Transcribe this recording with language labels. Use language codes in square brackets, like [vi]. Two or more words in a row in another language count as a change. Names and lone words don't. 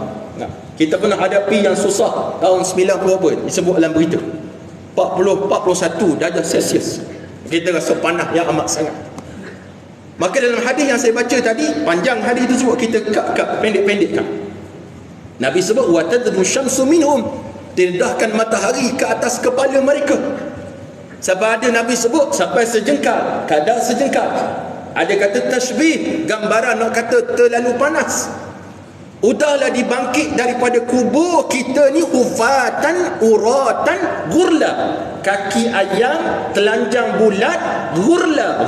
[ms] Kita pernah hadapi yang susah tahun 90 apa disebut dalam berita. 41 darjah Celsius. Kita rasa panas yang amat sangat. Maka dalam hadis yang saya baca tadi, panjang hadis itu sebut, kita kat pendek-pendekkan. Nabi sebut [ar] وتدنو شمس منهم, [ms] tindahkan matahari ke atas kepala mereka. Sebab ada Nabi sebut sampai sejengkal, kadar sejengkal. Ada kata tashbih, gambaran nak kata terlalu panas. Udahlah dibangkit daripada kubur kita ni [ar] حفاة عراة غرلا, [ms] kaki ayam telanjang bulat, gurla.